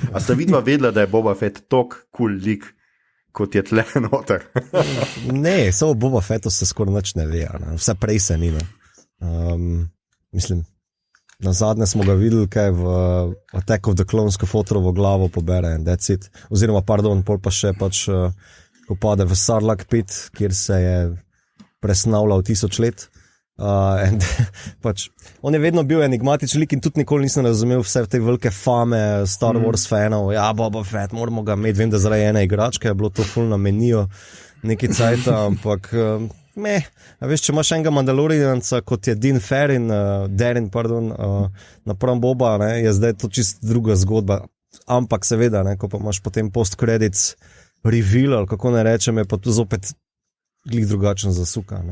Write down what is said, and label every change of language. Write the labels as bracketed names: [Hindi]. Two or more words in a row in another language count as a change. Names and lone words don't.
[Slovenian] A sta vidva vedela, da je Boba Fett tok cool lik, kot je tle noter? Ne, samo Boba Fettu se skoraj nič ne ve, vse prej se ni. Mislim, na zadnje smo ga videli, kaj v Attack of the Clones, ko Fotrovo glavo pobere in [English] that's it. [Slovenian] Oziroma, pol pa še pač, ko pade v Sarlacc pit, kjer se je presnavljal 1000 let. Pač, on je vedno bil enigmatičen lik in tudi nikoli nisem razumel vse te velike fame Star Wars fanov, Boba Fett, moramo ga imeti, vem, da zaradi ene igračke je bilo to ful na meniju neki cajta, ampak veš, če imaš enega Mandalorianca, kot je Darin, napram Boba, je zdaj to čist druga zgodba, ampak seveda, ko pa imaš potem [English] post-credits reveal, [Slovenian] ali kako ne rečem, je pa to zopet glik drugačen zasuka,